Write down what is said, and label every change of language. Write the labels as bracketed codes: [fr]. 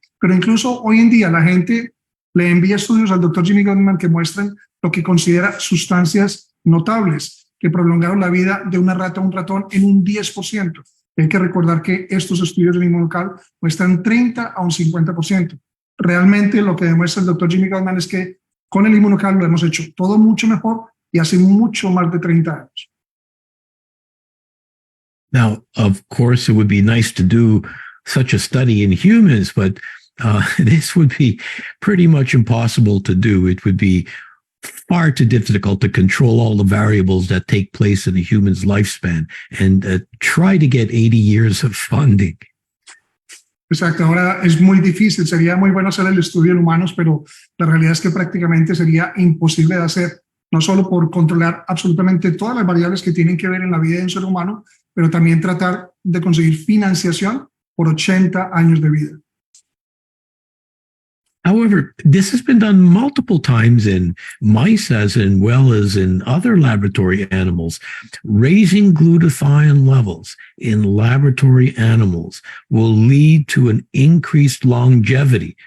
[es] Pero incluso hoy en día la gente le envía estudios al doctor Jimmy Gutman que muestran lo que considera sustancias notables que prolongaron la vida de una rata a un ratón en un 10%. Hay que recordar que estos estudios en IMMUNOCAL muestran 30 a un 50%. Realmente lo que demuestra el doctor Jimmy Gutman es que con el IMMUNOCAL lo hemos hecho todo mucho mejor y hace mucho más de 30 años. [en] Now, of course, it would be nice to do such a study in humans, but this would be pretty much impossible to do. It would be far too difficult to control all the variables that take place in a human's lifespan and try to get 80 years of funding. [es] Exacto, ahora es muy difícil, sería muy bueno hacer el estudio en humanos, pero la realidad es que prácticamente sería imposible de hacer, no solo por controlar absolutamente todas las variables que tienen que ver en la vida de un ser humano, pero también tratar de conseguir financiación por 80 años de vida. [en] However, this has been done multiple times in mice as well as in other laboratory animals. Raising glutathione levels in laboratory animals will lead to an increased longevity.